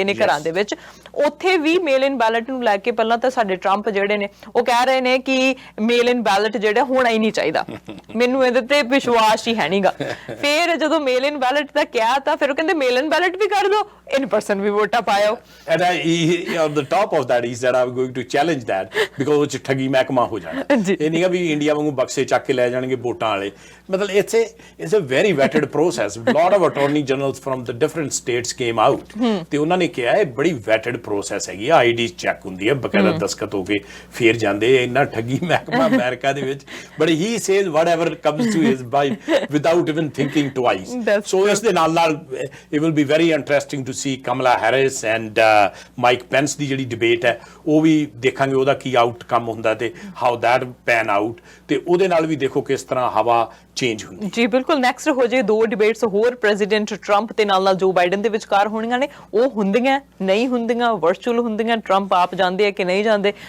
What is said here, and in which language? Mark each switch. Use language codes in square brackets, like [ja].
[pa] ਹੈਗੇ ਨੇ ਘਰਾਂ ਦੇ ਵਿੱਚ, ਉੱਥੇ ਵੀ ਮੇਲ ਇਨ ਬੈਲਟ ਨੂੰ ਲੈ ਕੇ ਪਹਿਲਾਂ ਤਾਂ ਸਾਡੇ ਟਰੰਪ ਜਿਹੜੇ ਨੇ ਉਹ ਕਹਿ ਰਹੇ ਨੇ ਕਿ ਮੇਲ ਇਨ ਬੈਲਟ ਜਿਹੜਾ ਹੋਣਾ ਹੀ ਨਹੀਂ ਚਾਹੀਦਾ, ਮੈਨੂੰ ਇਹਦੇ ਤੇ ਵਿਸ਼ਵਾਸ ਹੀ ਹੈ ਨਹੀਂਗਾ। ਫਿਰ ਜਦੋਂ ਮੇਲ ਇਨ ਬੈਲਟ ਦਾ ਕਿਹਾ ਤਾਂ ਫਿਰ ਉਹ ਕਹਿੰਦੇ ਮੇਲ ਇਨ ਬੈਲਟ ਵੀ ਕਰ ਦਿਓ, ਇਨ ਪਰਸਨ ਵੀ ਵੋਟਾਂ ਪਾਇਓ। [en] And on the top of that, he said, I'm going to challenge that because [pa] ਉਹ 'ਚ ਠੱਗੀ ਮਹਿਕਮਾ ਹੋ ਜਾਣਾ। ਇਹ ਨਹੀਂ ਗਾ ਵੀ ਇੰਡੀਆ ਵਾਂਗੂ ਬਕਸੇ ਚੱਕ ਕੇ ਲੈ ਜਾਣਗੇ ਵੋਟਾਂ ਵਾਲੇ, ਮਤਲਬ [en] it's a very vetted process. Lot of attorney generals from the different states came out [pa] ਤੇ ਉਹਨਾਂ ਨੇ ਕਿਹਾ ਇਹ ਬੜੀ vetted process ਹੈਗੀ ਆ, ਆਈਡੀ ਚੈੱਕ ਹੁੰਦੀ ਹੈ, ਬਕਾਇਦਾ ਦਸਤਖਤ ਹੋ ਕੇ ਫੇਰ ਜਾਂਦੇ, ਇੰਨਾ ਠੱਗੀ ਮਹਿਕਮਾ ਅਮਰੀਕਾ ਦੇ ਵਿੱਚ। [en] But he says whatever comes to his mind without even thinking twice. [pa] So ਇਸ ਦੇ ਨਾਲ [en] it will be very interesting to see Kamala Harris and Mike Pence [pa] ਦੀ ਜਿਹੜੀ ਡਿਬੇਟ ਹੈ ਉਹ ਵੀ ਦੇਖਾਂਗੇ ਉਹਦਾ ਕੀ ਆਊਟਕਮ ਹੁੰਦਾ ਤੇ [en] how that pan out, [pa] ਤੇ ਉਹਦੇ ਨਾਲ ਵੀ ਦੇਖੋ ਕਿਸ ਤਰ੍ਹਾਂ ਹਵਾ ਚੇਂਜ ਹੁੰਦੀ। ਜੀ ਬਿਲਕੁਲ, ਨੈਕਸਟ ਹੋ ਜੇ 2 ਡਿਬੇਟਸ ਹੋਰ ਪ੍ਰੈਜ਼ੀਡੈਂਟ ਟਰੰਪ ਤੇ ਨਾਲ ਜੋ ਬਾਈਡਨ ਦੇ ਵਿਚਕਾਰ ਹੋਣੀਆਂ ਨੇ, ਉਹ ਹੁੰਦੀਆਂ ਨਹੀਂ ਹੁੰਦੀਆਂ, ਵਰਚੁਅਲ ਹੁੰਦੀਆਂ, ਟਰੰਪ ਆਪ ਜਾਂਦੇ ਆ ਕਿ ਨਹੀਂ ਜਾਂਦੇ।